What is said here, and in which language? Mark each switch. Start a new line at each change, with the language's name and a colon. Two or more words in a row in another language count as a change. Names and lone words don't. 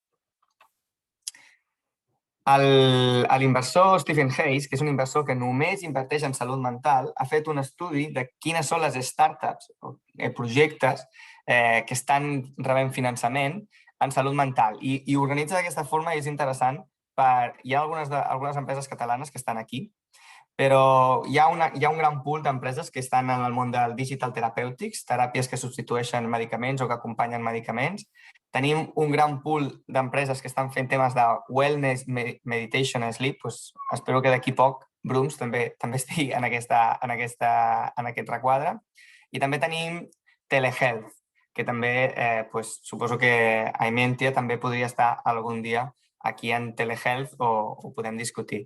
Catalan: L'inversor Stephen Hayes, que és un inversor que només inverteix en salut mental, ha fet un estudi de quines són les startups o projectes que estan rebent finançament en salut mental i organitza d'aquesta forma i és interessant. Hi ha algunes empreses catalanes que estan aquí, però hi ha un gran pool d'empreses que estan en el món del
English: digital therapeutics,
Catalan: teràpies que substitueixen medicaments o que acompanyen medicaments. Tenim un gran pool d'empreses que estan fent temes de
English: wellness, meditation and sleep.
Catalan: Espero que d'aquí poc Brooms també estigui en aquest requadre. I també tenim telehealth, que també suposo que Aimentia també podria estar algun dia aquí en telehealth o ho podem discutir.